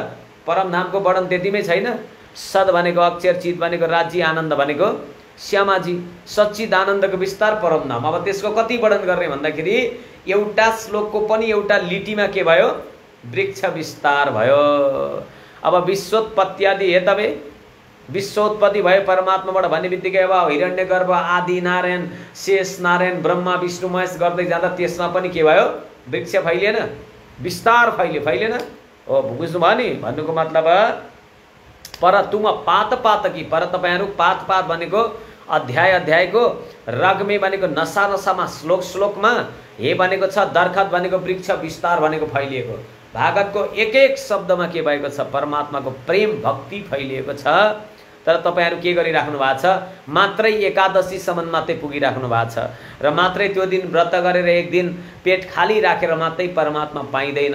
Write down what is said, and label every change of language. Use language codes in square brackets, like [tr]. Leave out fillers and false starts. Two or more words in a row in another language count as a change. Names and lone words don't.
[ne] परम धामको वर्णन त्यतिमै छैन? सद भनेको अक्षर, चित भनेको राज्य, आनन्द भनेको श्यामाजी, सच्चिदानन्दको विस्तार परम धाम। अब त्यसको कति वर्णन गर्ने भन्दाखेरि एउटा श्लोकको पनि एउटा लिटीमा के भयो? वृक्ष विस्तार भयो। अब [sa] विश्वोत्पत्ति आदि हेतवे, [ne] विश्वोत्पत्ति भयो परमात्माबाट भन्ने बित्तिकै अब हिरण्यगर्भ आदि नारायण, शेष नारायण, ब्रह्मा विष्णु महेश गर्दै जाँदा त्यसमा पनि के भयो? वृक्ष फैलिएन, विस्तार फैलियो, फैलिएन? हो बुझ्नु भयो नि? भन्नुको मतलब [hi] पर तुम पात पातकी, [ne] पर तपाईँहरू, पात पात भनेको अध्याय अध्यायको, रगमे भनेको नसा नसामा, श्लोक श्लोकमा, हे भनेको छ, दर्खत भनेको वृक्ष, विस्तार भनेको फैलिएको। भागवतको एक एक शब्दमा के भएको छ? परमात्माको प्रेम भक्ति फैलिएको छ। तर तपाईँहरू के गरिराख्नु भएको छ? मात्रै एकादशीसम्म मात्रै पुगिराख्नु भएको छ र मात्रै त्यो दिन व्रत गरेर एक दिन पेट खाली राखेर मात्रै परमात्मा पाइँदैन।